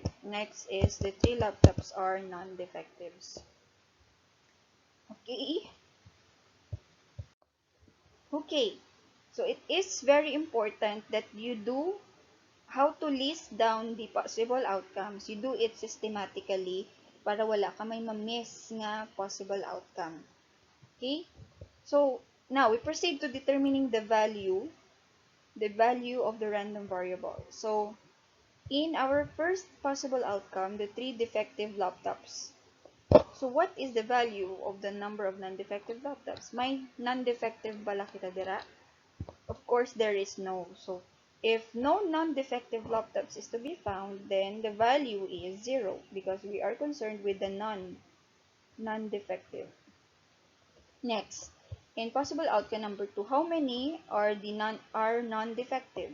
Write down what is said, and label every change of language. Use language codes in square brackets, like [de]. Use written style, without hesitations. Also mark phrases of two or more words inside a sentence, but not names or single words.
[en] Next is the 3 laptops are non-defectives. Okay? Okay. So it is very important that you do how to list down the possible outcomes. You do it systematically [hil] para wala ka may ma-miss nga [en] possible outcome. Okay? So, now we proceed to determining the value of the random variable. So, in our first possible outcome, the 3 defective laptops. So, what is the value of the number of non-defective laptops? [hil] May non-defective bala kita dira? [en] Of course, there is no. So, if no non-defective laptops is to be found, then the value is 0 because we are concerned with the non-defective. Next, in possible outcome number 2, how many are non-defective?